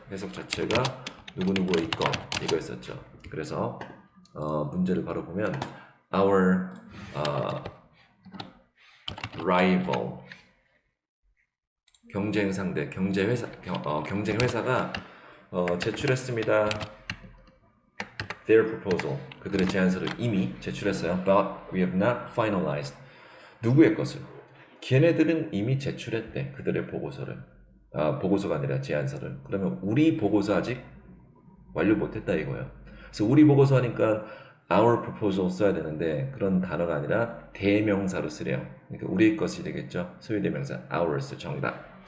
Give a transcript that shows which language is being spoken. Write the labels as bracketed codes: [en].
[ko] 해석 자체가 누구누구의 것 이거였었죠. 그래서 문제를 바로 보면 [en] our rival [ko] 경쟁 상대, 경쟁 회사가 제출했습니다. [en] Their proposal, [ko] 그들의 제안서를 이미 제출했어요. [en] But we have not finalized. [ko] 누구의 것을? 걔네들은 이미 제출했대. 그들의 보고서를. 보고서가 아니라 제안서를. 그러면 우리 보고서 아직 완료 못했다 이거예요. 그래서 우리 보고서 하니까 [en] our proposal [ko] 써야 되는데 그런 단어가 아니라 대명사로 쓰래요. 그러니까 우리의 것이 되겠죠. 소유 대명사 ours 정답.